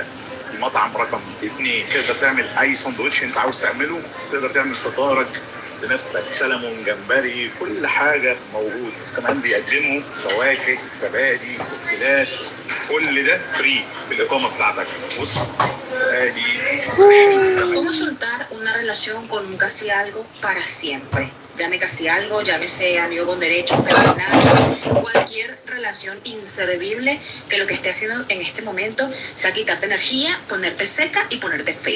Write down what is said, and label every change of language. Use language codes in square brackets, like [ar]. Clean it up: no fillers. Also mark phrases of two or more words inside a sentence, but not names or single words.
[ar] المطعم رقم 2. تقدر تعمل اي سندوتش انت عاوز تعمله. تقدر تعمل فطارك بنفسك، سلمون، جمبري، كل حاجه موجود. كمان بيقدموا فواكه، زبادي، كوكتيلات، كل ده فري في الاقامه بتاعتك. بص ادي. [es] ¿Cómo soltar una relación con un casi algo para siempre? Llame casi algo, llámese amigo con derechos, penales, cualquier relación inservible que lo que esté haciendo en este momento sea quitarte energía, ponerte seca y ponerte fea.